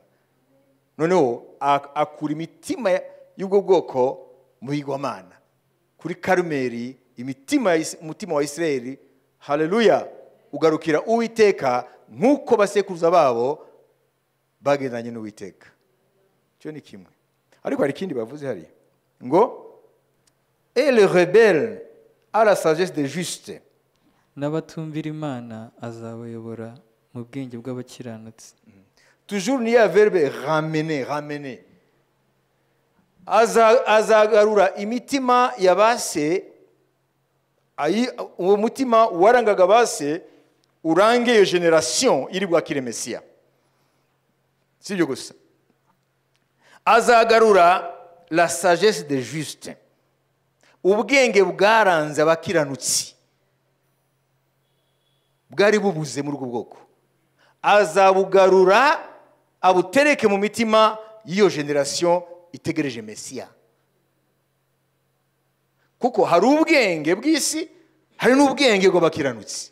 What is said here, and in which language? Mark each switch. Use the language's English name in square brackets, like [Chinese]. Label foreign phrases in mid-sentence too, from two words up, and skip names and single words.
[Kinyarwanda] Noneho akura imitima y'ubwo bwoko mu bigirwamana. Kuri Karumeli umutima wa Isirayeli, haleluya, ugarukira Uwiteka nk'uko basekuruza babo bagendanye n'Uwiteka. Cyo ni kimwe. Ariko hari ikindi bavuze hari ngo [French] et le rebelle à la sagesse des justes. [Kinyarwanda] N'abatumvira Imana azabayobora mu bwenge bw'abakiranutsi. Toujours ni ya [French] verbe ramener. [Kinyarwanda] Azagarura imitima y'abase, uwo mutima warangaga base urange iyo generation iri bwakire Mesiya. Sibyo gusa. [French] Azagarura la sagesse des justes, [Kinyarwanda] ubwenge bwaranze abakiranutsi bwari bubuze muri ubwo bwoko, azabugarura abutereke mu mitima y'iyo generation itegereje Mesiya. Kuko hari ubwenge bw'isi, hari n'ubwenge bw'abakiranutsi.